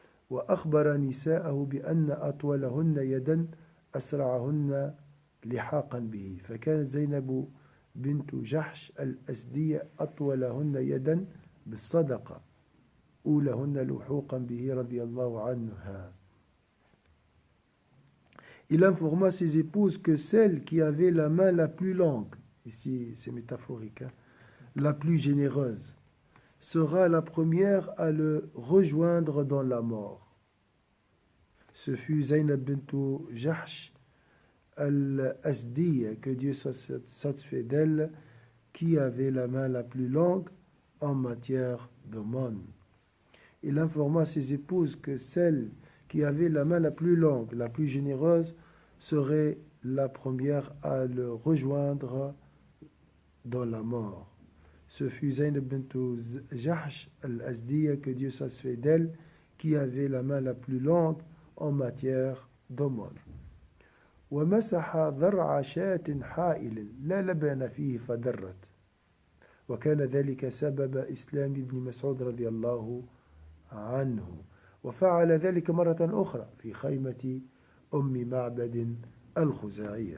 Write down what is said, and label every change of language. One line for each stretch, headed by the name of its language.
Arabic: وأخبر نساءه بأن أطولهن يدا أسرعهن لحاقا به فكانت زينب بنت جحش الأسدية أطولهن يدا بالصدقة أولهن لحوقا به رضي الله عنها.
French: Il informa ses épouses que celle qui avait la main la plus longue, ici c'est métaphorique, hein, la plus généreuse, sera la première à le rejoindre dans la mort. Ce fut Zaynab bint Jahsh al-Asdiya, que Dieu soit satisfait d'elle, qui avait la main la plus longue en matière d'aumône. Il informa ses épouses que celle qui avait la main la plus longue, la plus généreuse, serait la première à le rejoindre dans la mort. Ce fut Zaynab bint Jahsh al-Asdiya, que Dieu satisfait d'elle, qui avait la main la plus longue en matière d'aumône.
Arabic: ومسح ذرع شاة حائل لا لبن فيه فدرت وكان ذلك سبب إسلام ابن مسعود رضي الله عنه وفعل ذلك مرة أخرى في خيمة أم معبد الخزاعية.